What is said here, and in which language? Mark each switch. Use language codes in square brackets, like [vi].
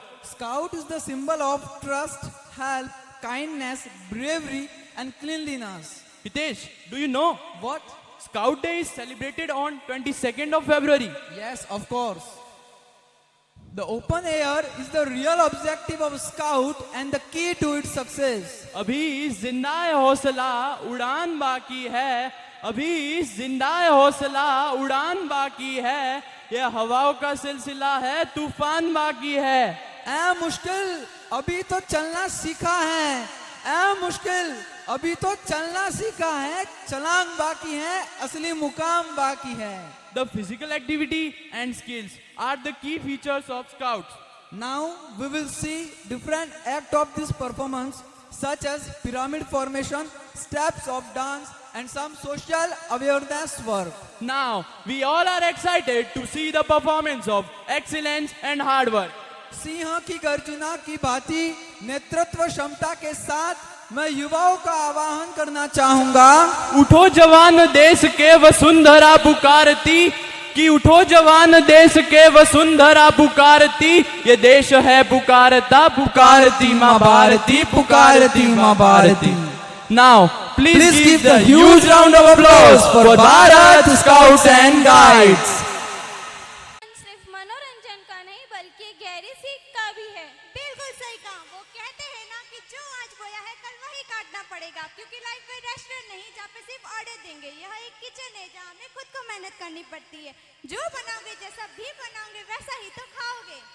[en] Scout is the symbol of trust, help, kindness, bravery, and cleanliness. Hitesh, do you know? What? Scout Day is celebrated on 22nd of February. Yes, of course. The open air is the real objective of Scout and the key to its success. [hi] अभी जिंदा हौसला उड़ान बाकी है. अभी जिंदा हौसला उड़ान बाकी है. ये हवाओं का सिलसिला है, तूफान बाकी है. ऐ मुश्किल अभी तो चलना सीखा है. ऐ मुश्किल अभी तो चलना सीखा है. छलांग बाकी है, असली मुकाम बाकी है. [en] The physical activity and skills are the key features of Scouts. Now we will see different acts of this performance such as pyramid formation, steps of dance and some social awareness work. Now, we all are excited to see the performance of excellence and hard work. [hi] Singh की गर्जना की भांति नेतृत्व क्षमता के साथ मैं युवाओं का आह्वान करना चाहूंगा. उठो जवान देश के वसुंधरा पुकारती, कि उठो जवान देश के वसुंधरा पुकारती. ये देश है पुकारता, पुकारती माँ भारती, पुकारती माँ Bharti. [en] Now, please give the huge round of applause for Bharat Scouts and Guides. [hi] सिर्फ मनोरंजन का नहीं बल्कि गहरी सीख का भी है. बिल्कुल सही कहा. वो कहते हैं ना कि जो आज बोया है कल वही काटना पड़ेगा, क्योंकि लाइफ कोई रेस्टोरेंट नहीं जहाँ पे सिर्फ ऑर्डर देंगे. यह एक किचन है जहाँ हमें खुद को मेहनत करनी पड़ती है. जो बनाओगे, जैसा भी बनाओगे वैसा ही तो खाओगे.